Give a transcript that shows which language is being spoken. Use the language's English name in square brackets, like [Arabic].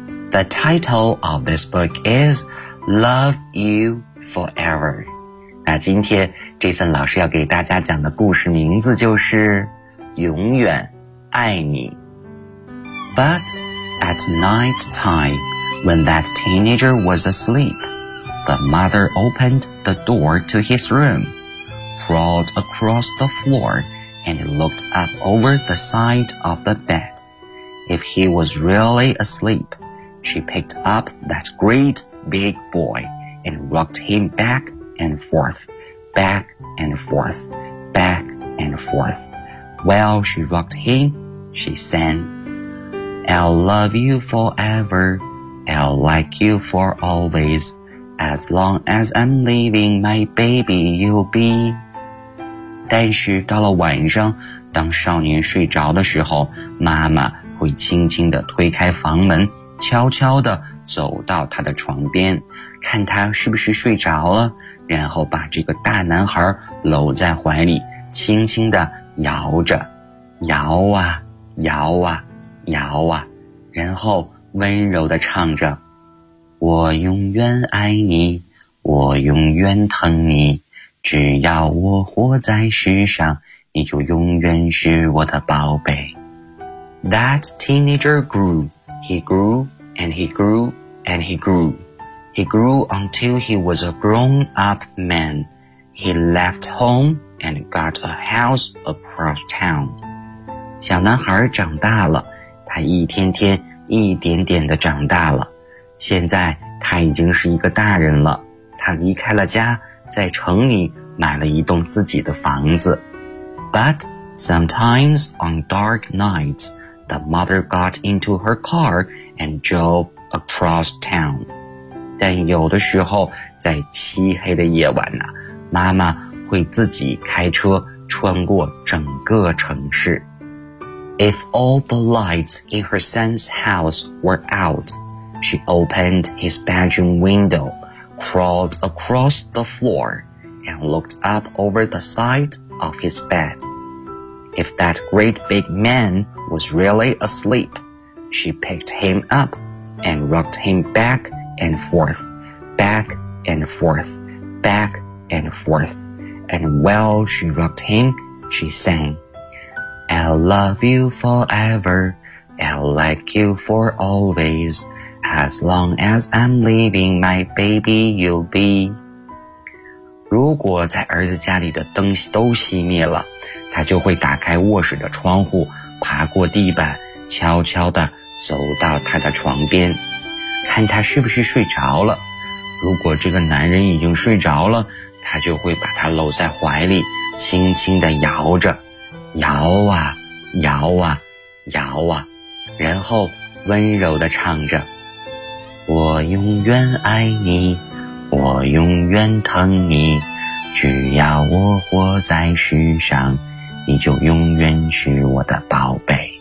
[English] The title of this book is Love You Forever. [Chinese] 那今天 Jason 老师要给大家讲的故事名字就是永远爱你。 [English] But at night time, when that teenager was asleep, the mother opened the door to his room, crawled across the floor, and looked up over the side of the bed. If he was really asleepShe picked up that great big boy and rocked him back and forth, back and forth, back and forth. While she rocked him, she sang, I'll love you forever, I'll like you for always. As long as I'm living, my baby you'll be. [Chinese] 但是到了晚上，当少年睡着的时候，妈妈会轻轻地推开房门，悄悄地走到他的床边，看他是不是睡着了，然后把这个大男孩搂在怀里，轻轻地摇着，摇啊，摇啊，摇啊，然后温柔地唱着，我永远爱你，我永远疼你，只要我活在世上，你就永远是我的宝贝。 [English] That teenager grew. He grew and he grew and he grew. He grew until he was a grown-up man. He left home and got a house across town. [Chinese] 小男孩长大了，他还一天天一点点地长大了。现在他已经是一个大人了，他离开了家，在城里买了一栋自己的房子。 [English] But sometimes on dark nights, the mother got into her car and drove across town. [Chinese] 但有的时候在漆黑的夜晚呢，妈妈会自己开车穿过整个城市。 [English] If all the lights in her son's house were out, she opened his bedroom window, crawled across the floor, and looked up over the side of his bed. If that great big man was really asleep, she picked him up and rocked him back and forth, back and forth, back and forth. And while she rocked him, she sang, I'll love you forever, I'll like you for always, as long as I'm leaving my baby you'll be. [Chinese] 如果在儿子家里的灯都熄灭了，他就会打开卧室的窗户，爬过地板，悄悄地走到他的床边，看他是不是睡着了。如果这个男人已经睡着了，他就会把他搂在怀里，轻轻地摇着，摇啊摇啊摇啊，然后温柔地唱着，我永远爱你，我永远疼你，只要我活在世上，你就永远是我的宝贝。